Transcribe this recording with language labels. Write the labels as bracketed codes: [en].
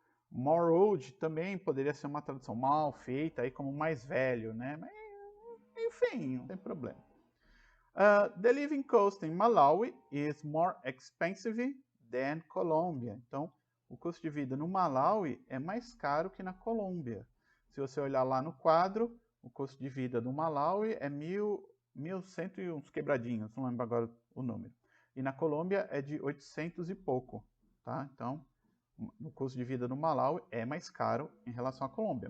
[pt] More old também poderia ser uma tradução mal feita, aí como mais velho, né? Mas meio feinho, não tem problema. [en] The living cost in Malawi is more expensive than Colombia. [pt] Então, o custo de vida no Malawi é mais caro que na Colômbia. Se você olhar lá no quadro, o custo de vida do Malawi é 1.100 e uns quebradinhos, não lembro agora o número. E na Colômbia é de 800 e pouco, tá? Então, o custo de vida no Malawi é mais caro em relação à Colômbia.